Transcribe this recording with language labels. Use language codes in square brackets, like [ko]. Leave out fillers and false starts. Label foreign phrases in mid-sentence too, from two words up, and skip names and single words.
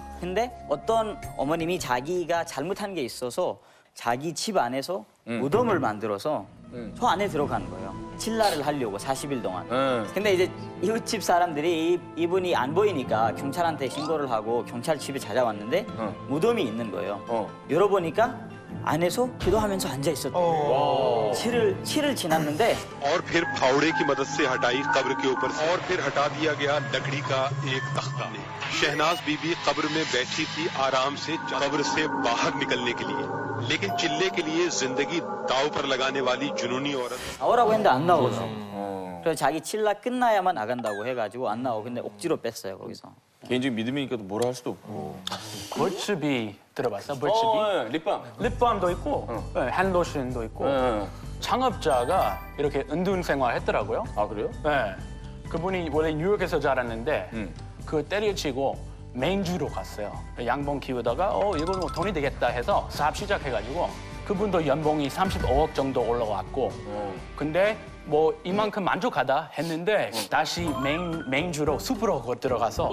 [ko] 근데 어떤 어머님이 자기가 잘못한 게 있어서 자기 집 안에서 무덤을 만들어서 저 안에 들어가는 거예요. 칠라를 하려고 40일 동안. 근데 이제 이웃집 사람들이 이분이 안 보이니까 경찰한테 신고를 하고 경찰 집에 찾아왔는데 무덤이 있는 거예요. 열어보니까 안에서 기도하면서 앉아 있었대요. 7일 지났는데 [hi] और फिर फावड़े की मदद से हटाई कब्र के ऊपर से और फिर हटा दिया गया लकड़ी का एक तख्ता। शहनाज बीबी कब्र में बैठी थी आराम से कब्र से बाहर निकलने के लिए, लेकिन चिल्ले के लिए जिंदगी दाव पर लगाने वाली जुनूनी औरत [ko] 나오라고 했는데 안 나오거든. 그래서 자기 칠라 끝나야만 나간다고 해가지고 안 나오고 근데 억지로 뺐어요 거기서. 개인적인 믿음이니까 또 뭐라 할 수도 없고. [en] What should be [ko] 들어봤어? 벌집이? 예, 립밤. 립밤도 있고 네, 핸드로션도 있고 창업자가 이렇게 은둔 생활했더라고요. 아 그래요? 네. 그분이 원래 뉴욕에서 자랐는데 그 때려치고 메인주로 갔어요. 양봉 키우다가 이거 뭐 돈이 되겠다 해서 사업 시작해가지고 그분도 연봉이 35억 정도 올라왔고 근데 뭐 이만큼 만족하다 했는데 다시 메인주로 숲으로 들어가서